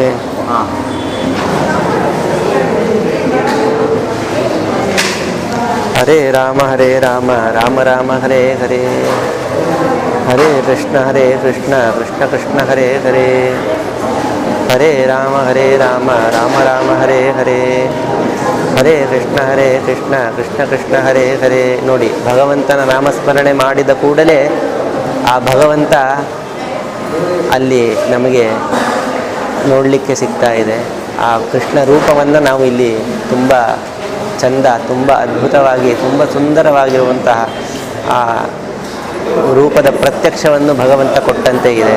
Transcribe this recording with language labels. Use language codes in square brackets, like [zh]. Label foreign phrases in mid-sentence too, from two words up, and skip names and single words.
[sa] ಹರೇ ರಾಮ ರಾಮ ರಾಮ ಹರೇ ಹರೇ, ಹರೇ ಕೃಷ್ಣ ಕೃಷ್ಣ ಕೃಷ್ಣ ಹರೇ ಹರೇ, ಹರೇ ರಾಮ ರಾಮ ರಾಮ ಹರೇ ಹರೇ, ಹರೇ ಕೃಷ್ಣ ಕೃಷ್ಣ ಕೃಷ್ಣ ಹರೇ ಹರೇ. [kn] ನೋಡಿ, ಭಗವಂತನ ನಾಮಸ್ಮರಣೆ ಮಾಡಿದ ಕೂಡಲೇ ಆ ಭಗವಂತ ಅಲ್ಲಿ ನಮಗೆ ನೋಡಲಿಕ್ಕೆ ಸಿಗ್ತಾ ಇದೆ. ಆ ಕೃಷ್ಣ ರೂಪವನ್ನು ನಾವು ಇಲ್ಲಿ ತುಂಬ ಚಂದ, ತುಂಬ ಅದ್ಭುತವಾಗಿ, ತುಂಬ ಸುಂದರವಾಗಿರುವಂತಹ ಆ ರೂಪದ ಪ್ರತ್ಯಕ್ಷವನ್ನು ಭಗವಂತ ಕೊಟ್ಟಂತೆ ಇದೆ.